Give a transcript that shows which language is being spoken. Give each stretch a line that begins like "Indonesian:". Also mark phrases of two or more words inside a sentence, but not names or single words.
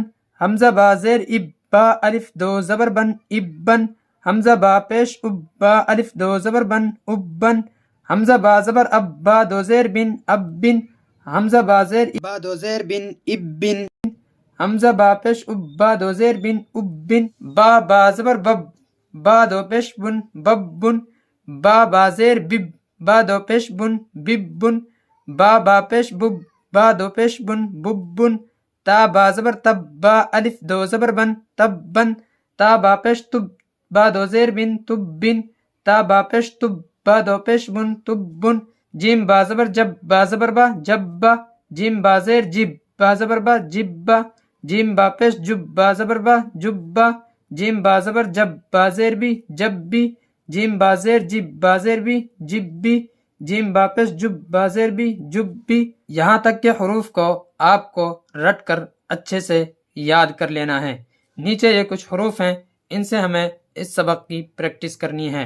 Urdu: حمزہ با زیر اب، با الف دو زبر بن، اب بن۔ حمزہ با پیش اب، با الف دو زبر بن، اب بن۔ حمزہ با زبر اب، با دو زیر بن، اب بن۔ حمزہ با زیر اب، با دو زیر بن، اب بن۔ حمزہ با پیش اب، با دو زیر بن، اب بن۔ با زبر بب، با دو پیش بن، بب بن۔ با زیر بب، با دو پیش بن، بب بن۔ با پیش بب، با دو پیش بن، بب بن۔ تا با زبر تب، با الف دو زبر بن، تب بن۔ تا با پیش تب، با دو زیر بن، تب بن۔ تا با پیش تب، با دو پیش بن، تب بن۔ جیم با زبر جب، با زبر با، جب با۔ جیم با زیر جب، با زبر با، جب با۔ جیم با پیش جب، با زبر با، جب با۔ جیم با زبر جب، با زیر بھی، جب بھی۔ جیم با زیر جب، با زیر بھی، جب بھی۔ جیم با پیش جب، با زیر بھی، جب بھی۔ یہاں تک کے حروف کو آپ کو رٹ کر اچھے سے یاد کر لینا ہے۔ نیچے یہ کچھ حروف ہیں، ان سے ہمیں اس سبق کی پریکٹس کرنی ہے۔